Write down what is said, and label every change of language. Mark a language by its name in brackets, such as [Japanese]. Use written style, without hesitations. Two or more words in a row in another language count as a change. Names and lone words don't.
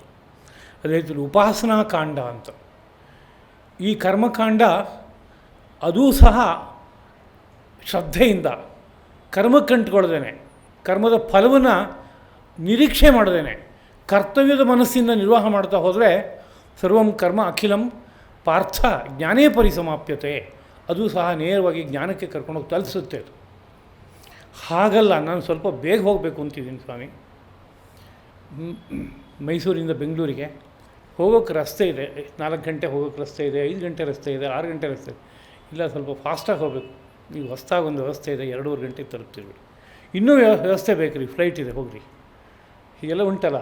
[Kannada] ಅದೇ ರೀತಿ ಉಪಾಸನಾಕಾಂಡ ಅಂತ. ಈ ಕರ್ಮಕಾಂಡ ಅದೂ ಸಹ ಶ್ರದ್ಧೆಯಿಂದ ಕರ್ಮಕ್ಕಂಟ್ಕೊಳ್ದೇನೆ, ಕರ್ಮದ ಫಲವನ್ನು ನಿರೀಕ್ಷೆ ಮಾಡದೇನೆ ಕರ್ತವ್ಯದ ಮನಸ್ಸಿಂದ ನಿರ್ವಾಹ ಮಾಡ್ತಾ ಹೋದರೆ [Sanskrit] ಸರ್ವಂ ಕರ್ಮ ಅಖಿಲಂ ಪಾರ್ಥ ಜ್ಞಾನೇ ಪರಿಸಮಾಪ್ಯತೆ, [Kannada] ಅದು ಸಹ ನೇರವಾಗಿ ಜ್ಞಾನಕ್ಕೆ ಕರ್ಕೊಂಡೋಗಿ ತಲುಪಿಸುತ್ತೆ. ಅದು ಹಾಗಲ್ಲ, ನಾನು ಸ್ವಲ್ಪ ಬೇಗ ಹೋಗಬೇಕು ಅಂತಿದ್ದೀನಿ ಸ್ವಾಮಿ, ಮೈಸೂರಿಂದ ಬೆಂಗಳೂರಿಗೆ ಹೋಗೋಕ್ಕೆ ರಸ್ತೆ ಇದೆ, 4 ಗಂಟೆ ಹೋಗೋಕ್ಕೆ ರಸ್ತೆ ಇದೆ, 5 ಗಂಟೆ ರಸ್ತೆ ಇದೆ, 6 ಗಂಟೆ ರಸ್ತೆ ಇದೆ, ಇಲ್ಲ ಸ್ವಲ್ಪ ಫಾಸ್ಟಾಗಿ ಹೋಗಬೇಕು, ಈಗ ಹೊಸ್ದಾಗಿ ಒಂದು ವ್ಯವಸ್ಥೆ ಇದೆ, 2.5 ಗಂಟೆಗೆ ತಲುಪ್ತಿರ್ಬಿಡಿ, ಇನ್ನೂ ವ್ಯವಸ್ಥೆ ಬೇಕು ರೀ, ಫ್ಲೈಟ್ ಇದೆ ಹೋಗ್ರಿ, ಹೀಗೆಲ್ಲ ಉಂಟಲ್ಲ.